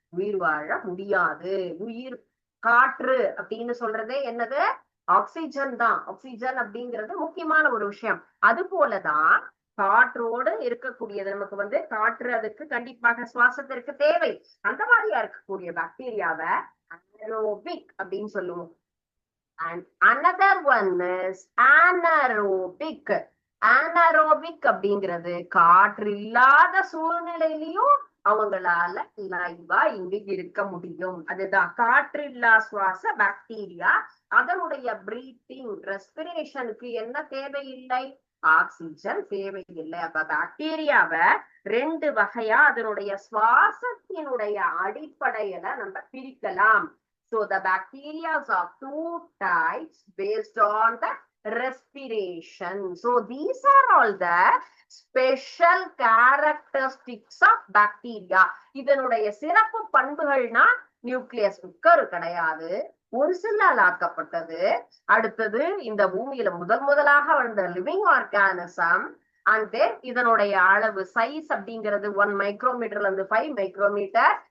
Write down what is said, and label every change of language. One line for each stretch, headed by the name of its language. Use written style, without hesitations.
Tamil: உயிர் வாழ முடியாது. உயிர் காற்று அப்படின்னு சொல்றதே என்னது? ஆக்சிஜன் தான். ஆக்சிஜன் அப்படிங்கிறது முக்கியமான ஒரு விஷயம். அது போலதான் காற்றோடு இருக்கக்கூடியது. நமக்கு வந்து காற்று அதுக்கு கண்டிப்பாக சுவாசத்திற்கு தேவை. அந்த மாதிரியா இருக்கக்கூடிய பாக்டீரியாவை அனரோபிக் அப்படின்னு சொல்லுவோம்.
English: And another one is anaerobic.
Tamil: anaerobic அப்படிங்கிறது காற்று இல்லாத சூழ்நிலையிலையும் அவங்களால லைவா இங்கு இருக்க முடியும். அதுதான் காற்று இல்லா சுவாச பாக்டீரியா. அதனுடைய பிரீத்திங், ரெஸ்பிரேஷனுக்கு என்ன தேவையில்லை? ஆக்சிஜன் தேவையில்லை. அப்ப பாக்டீரியாவை 2 வகையா அதனுடைய சுவாசத்தினுடைய அடிப்படையில நம்ம பிரிக்கலாம்.
English: So the bacteria are 2 types based on the respiration. So these are all the special characteristics of bacteria.
Tamil: இதனுடைய சிறப்பு பண்புகள்னா நியூக்ளியஸ், உட்கரு கிடையாது, ஒரு செல்லால் ஆக்கப்பட்டது. அடுத்தது இந்த பூமியில முதலாக வந்த லிவிங் ஆர்கானிசம். அண்ட் தென் இதனுடைய அளவு சைஸ் அப்படிங்கிறது 1 மைக்ரோமீட்டர்ல இருந்து 5 மைக்ரோமீட்டர்.